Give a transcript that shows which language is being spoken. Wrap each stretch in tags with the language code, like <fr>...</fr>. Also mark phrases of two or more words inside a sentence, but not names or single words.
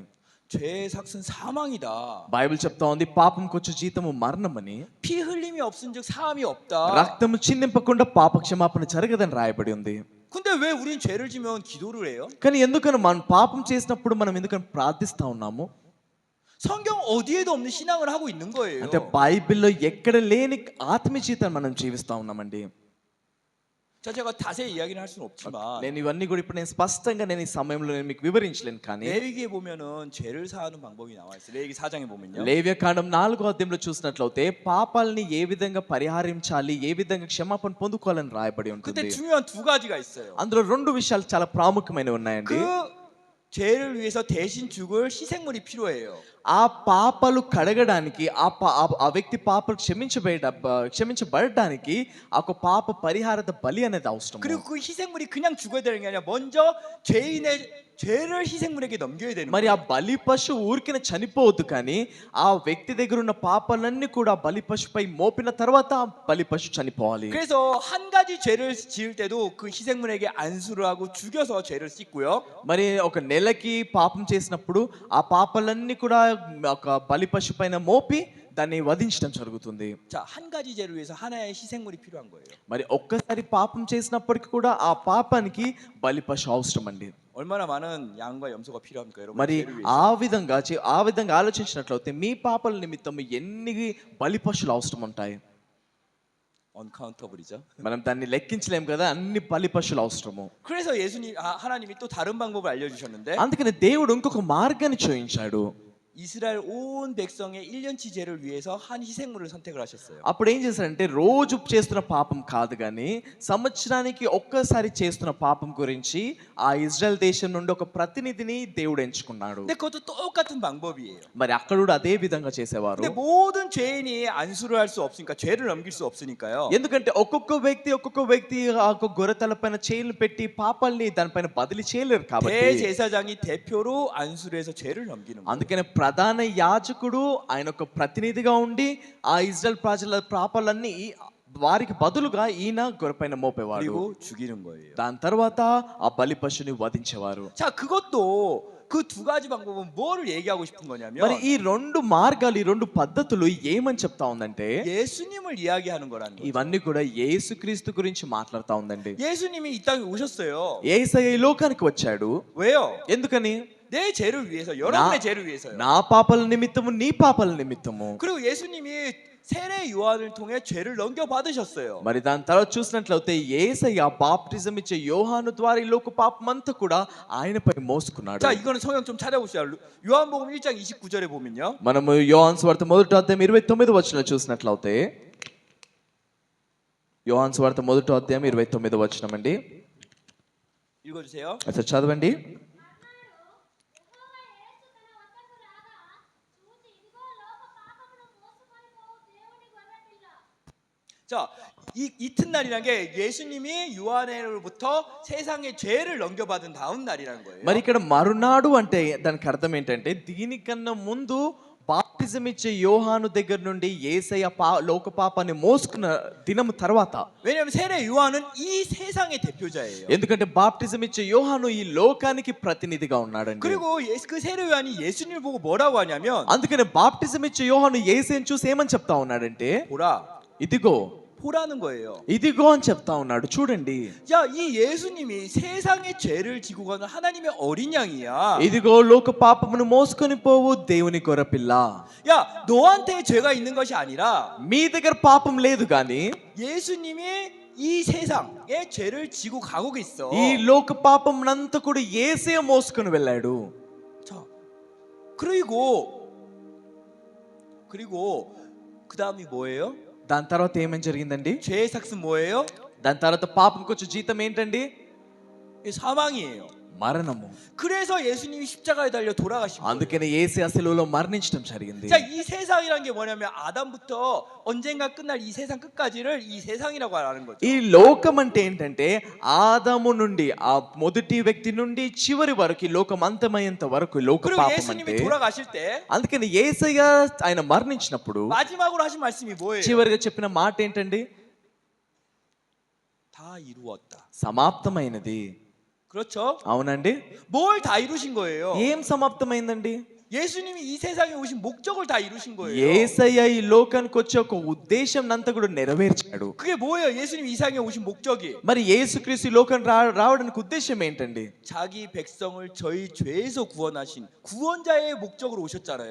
<ko>죄의 삭은 사망이다.</ko> <te>బైబిల్ చెప్తా ఉంది పాపంకు వచ్చే జీతము మరణమని.</te> <ko>피 흘림이 없은즉 사함이 없다.</ko> <te>రక్తము చిందింపకుండా పాప క్షమాపణ జరగదని రాయబడి ఉంది.</te> <ko>근데 왜 우린 죄를 지면 기도를 해요?</ko> <te>కానీ ఎందుకని మనం పాపం చేసినప్పుడు మనం ఎందుకని ప్రార్థిస్తా ఉన్నాము?</te> <ko>성경 어디에도 없는 신앙을 하고 있는 거예요.</ko> <te>అంటే బైబిల్లో ఎక్కడ లేని ఆత్మీయ జీవితాన్ని మనం జీవిస్తా ఉన్నామండి.</te> <ko>자, 제가 자세히 이야기는 할 수는 없지만</ko> <te>నేను ఇవన్నీ కూడా ఇప్పుడు నేను స్పష్టంగా నేను ఈ సమయంలో నేను మీకు వివరించలేను. కానీ</te> <ko>레위기에 보면은 죄를 사하는 방법이 나와 있어요. 레위기 4장에 보면요.</ko> <te>లేవ్యకాండం 4వ అధ్యాయంలో చూసినట్లయితే పాపాలని ఏ విధంగా పరిహరించాలి, ఏ విధంగా క్షమాపణ పొందుకోవాలని రాయబడి</te> <ko>그때</ko> <te>ఉంటుంది.</te> <ko>중요한 두 가지가 있어요.</ko> <te>అందులో 2 విషయాలు చాలా ప్రాముఖ్యమైనవి ఉన్నాయండి.</te> <ko>그 죄를 위해서 대신 죽을 희생물이 필요해요.</ko> <te>ఆ పాపాలు కడగడానికి ఆ వ్యక్తి పాపాలు క్షమించబడడానికి ఆ పాప పరిహారత బలి అనేది అవసరం.</te> <ko>그리고 그 희생물이 그냥 죽어야 되는 게 아니라 먼저 죄인의 죄를 희생물에게 넘겨야 되는</ko> <te>మరి</te> <ko>거예요.</ko> <te>ఆ బలి పశు ఊరికిన చనిపోవద్దు, కానీ ఆ వ్యక్తి దగ్గర ఉన్న పాపాలన్నీ కూడా బలి పశుపై మోపిన తర్వాత ఆ బలి పశు చనిపోవాలి.</te> <ko>그래서 한 가지 죄를 지을 때도 그 희생물에게 안수를 하고 죽여서 죄를 씻고요.</ko> <te>మరి ఒక నెలకి పాపం చేసినప్పుడు ఆ పాపాలన్నీ కూడా ఒక బలి పశు పైన మోపి దాన్ని వధించడం జరుగుతుంది.</te> <ko>자, 한 가지 죄를 위해서 하나의 희생물이 필요한 거예요.</ko> <te>మరి ఒక్కసారి పాపం చేసినప్పటికీ కూడా ఆ పాపానికి బలి పశు అవసరం అండి.</te> <ko>얼마나 많은 양과 염소가 필요합니까, 여러분?</ko> <te>మరి</te> <ko>죄를 위해서.</ko> <te>ఆ విధంగా ఆలోచించినట్లయితే మీ పాపాల నిమిత్తం ఎన్ని బలి పశువులు అవసరం ఉంటాయి?</te> <ko>언카운터블이죠.</ko> <te>మనం దాన్ని లెక్కించలేం కదా, అన్ని బలి పశువులు అవసరము.</te> <ko>그래서 하나님이 또 다른 방법을 알려주셨는데</ko> <te>అందుకని దేవుడు ఇంకొక మార్గాన్ని చూపించాడు.</te> <ko>이스라엘 온 백성의 1년치 죄를 위해서 한 희생물을 선택을 하셨어요.</ko> <te>అప్పుడు ఏం చేశారంటే రోజు చేస్తున్న పాపం కాదు కానీ సంవత్సరానికి ఒక్కసారి చేస్తున్న పాపం గురించి ఆ ఇజ్రాయెల్ దేశం నుండి ఒక ప్రతినిధిని దేవుడు ఎంచుకున్నాడు.</te> <ko>근데 그것도 똑같은 방법이에요.</ko> <te>మరి అక్కడ కూడా అదే విధంగా చేసేవారు.</te> <ko>근데 모든 죄인이 안수를 할 수 없으니까 죄를 넘길 수 없으니까요.</ko> <te>ఎందుకంటే ఒక్కొక్క వ్యక్తి ఆ గొర్రెతల పైన చేతులు పెట్టి పాపాల్ని దానిపైన బదిలీ చేయలేరు కాబట్టి</te> <ko>대제사장이 대표로 안수를 해서 죄를 넘기는 거예요.</ko> <te>అందుకనే ప్రధాన యాజకుడు ఆయన ఒక ప్రతినిధిగా ఉండి ఆ ఇజ్రాయెల్ ప్రజల పాపాలన్నీ వారికి బదులుగా ఈయన గొర్రెపైన మోపేవాడు.</te> <ko>그리고 죽이는 거예요.</ko> <te>దాని తర్వాత ఆ బలి పశుని వధించేవారు.</te> <ko>자, 그것도 그 두 가지 방법은 뭐를 얘기하고 싶은 거냐면</ko> <te>మరి ఈ 2 మార్గాలు, ఈ 2 పద్ధతులు ఏమని చెప్తా ఉందంటే</te> <ko>예수님을 이야기하는 거라는 거예요.</ko> <te>ఇవన్నీ కూడా యేసుక్రీస్తు గురించి మాట్లాడుతా ఉందండి.</te> <ko>예수님이 이 땅에 오셨어요.</ko> <te>యేసయ్య ఈ లోకానికి వచ్చాడు.</te> <ko>왜요?</ko> <te>ఎందుకని?</te> <ko>내 죄를 위해서, 여러분의 죄를 위해서요.</ko> <te>నా పాపల నిమిత్తము నీ పాపల నిమిత్తము.</te> <ko>그리고 예수님이 세례 요한을 통해 죄를 넘겨 받으셨어요.</ko> <te>మరి దాని తర్వాత చూసినట్లయితే యేసయ్య బాప్టిజం ఇచ్చే యోహాను ద్వారా ఈ లోక పాపమంతా కూడా ఆయనపై మోసుకున్నాడు.</te> <ko>자, 이거는 성경 좀 찾아보시죠. 요한복음 1장 29절에 보면요.</ko> <te>మనము యోహాను సువార్త మొదటి అధ్యాయం 29వ వచనం చూసినట్లయితే, యోహాను సువార్త మొదటి అధ్యాయం 29వ వచనం అండి.</te> <ko>읽어주세요.</ko> <te>అసలు చదవండి.</te> <ko>자, 이 이튿날이라는 게 예수님이 요한으로부터 세상의 죄를 넘겨받은 다음 날이라는 거예요.</ko> <te>మరి ఇక్కడ మరునాడు అంటే దానికి అర్థం ఏంటంటే, దీనికన్నా ముందు బాప్టిజం ఇచ్చే యోహాను దగ్గర నుండి యేసయ్య లోక పాపాన్ని మోసుకున్న దినం తర్వాత.</te> <ko>왜냐하면 세례 요한은 이 세상의 대표자예요.</ko> <te>ఎందుకంటే బాప్టిజం ఇచ్చే యోహాను ఈ లోకానికి ప్రతినిధిగా ఉన్నాడండి.</te> <ko>그리고 그 세례 요한이 예수님을 보고 뭐라고 하냐면,</ko> <te>అందుకనే బాప్టిజం ఇచ్చే యోహాను యేసుని చూసి ఏమని చెప్తా ఉన్నాడంటే,</te> <ko>보라,</ko> <te>ఇదిగో</te> <ko>보라는 거예요.</ko> <te>ఇదిగో అని చెప్తా ఉన్నాడు. చూడండి,</te> <ko>야, 이 예수님이 세상의 죄를 지고 가는 하나님의 어린 양이야.</ko> <te>ఇదిగో లోక పాపమును మోసుకొని పోవు దేవుని గొర్రెపిల్ల.</te> <ko>야, 너한테 죄가 있는 것이 아니라</ko> <te>మీ దగ్గర పాపం లేదు గాని</te> <ko>예수님이 이 세상의 죄를 지고 가고 있어.</ko> <te>ఈ లోక పాపమునంతా కూడా యేసే మోసుకొని వెళ్ళాడు.</te> <ko>자, 그리고 그 다음이 뭐예요?</ko> <te>దాని తర్వాత ఏమేం జరిగిందండి?</te> <ko>죄의 삭은 뭐예요?</ko> <te>దాని తర్వాత పాపంకి వచ్చే జీతం ఏంటండి?</te> <ko>사망이에요.</ko> <te>మరణము.</te> <ko>그래서 예수님이 십자가에 달려 돌아가신 거예요.</ko> <te>అందుకనే యేసు ఆ శిలువలో మరణించడం జరిగింది.</te> <ko>자, 이 세상이란 게 뭐냐면 아담부터 언젠가 끝날 이 세상 끝까지를 이 세상이라고 하는 거죠.</ko> <te>ఈ లోకం అంటే ఏంటంటే, ఆదాము నుండి ఆ మొదటి వ్యక్తి నుండి చివరి వరకు ఈ లోకం అంతమయ్యేంత వరకు లోక</te> <ko>그리고</ko> <te>పాపం</te> <ko>예수님이</ko> <te>అంటే.</te> <ko>돌아가실 때</ko> <te>అందుకని యేసయ్య ఆయన మరణించినప్పుడు</te> <ko>마지막으로 하신 말씀이 뭐예요?</ko> <te>చివరిగా చెప్పిన మాట ఏంటండి?</te> <ko>다 이루었다.</ko> <te>సమాప్తమైనది.</te> <ko>그렇죠?</ko> <te>అవునండి.</te> <ko>뭘 다 이루신 거예요?</ko> <te>ఏం సమాప్తమైందండి?</te> <ko>예수님이 이 세상에 오신 목적을 다 이루신 거예요.</ko> <te>యేసయ్య ఈ లోకానికి వచ్చే ఒక ఉద్దేశం అంతా కూడా నెరవేర్చాడు.</te> <ko>그게 뭐예요? 예수님이 이 세상에 오신 목적이.</ko> <te>మరి యేసుక్రీస్తు ఈ లోకం రావడానికి ఉద్దేశం ఏంటండి?</te> <ko>자기 백성을 저희 죄에서 구원하신 구원자의 목적으로 오셨잖아요.</ko>